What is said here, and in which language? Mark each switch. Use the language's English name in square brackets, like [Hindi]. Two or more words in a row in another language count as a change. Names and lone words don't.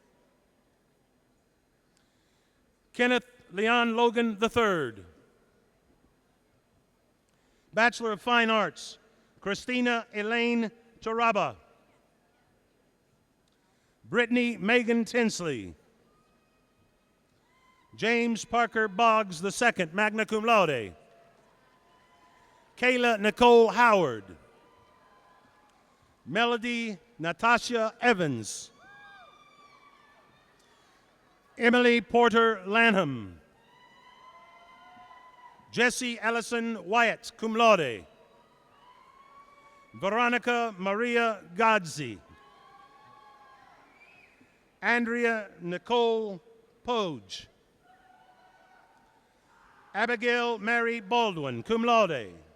[English] Kenneth Leon Logan III. Bachelor of Fine Arts, Christina Elaine Taraba. Brittany Megan Tinsley. James Parker Boggs II, [Latin] magna cum laude. [English] Kayla Nicole Howard. Melody Natasha Evans. Emily Porter Lanham. Jesse Allison Wyatt, [Latin] cum laude. [English] Veronica Maria Godsey. Andrea Nicole Poge. Abigail Mary Baldwin, [Latin] cum laude.